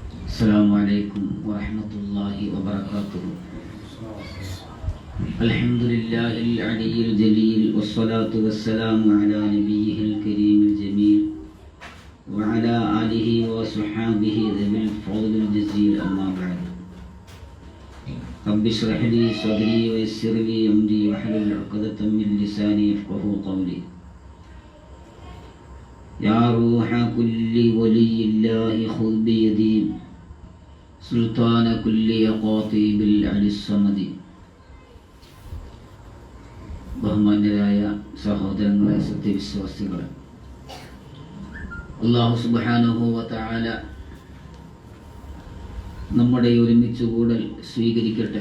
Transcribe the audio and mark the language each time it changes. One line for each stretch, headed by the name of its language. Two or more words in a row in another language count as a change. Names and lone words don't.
Arabic: السلام عليكم ورحمة الله وبركاته. الحمد لله العلي الجليل والصلاة والسلام على نبيه الكريم الجميل وعلى آله وصحابه ذوي الفضل الجزيل. أما بعد، رب اشرح لي صدري ويسر لي أمري واحلل عقدة من لساني يفقهوا قولي. يا روح كل ولي الله خذ بيدي سلطان كل خاطب العلي الصمد.
Malayalam: ബഹുമാന്യരായ സഹോദരങ്ങളെ, സത്യവിശ്വാസികളെ, അല്ലാഹു
Arabic: سبحانه وتعالى
Malayalam: നമ്മുടെ ഒരുമിച്ച് കൂടൽ സ്വീകരിക്കട്ടെ.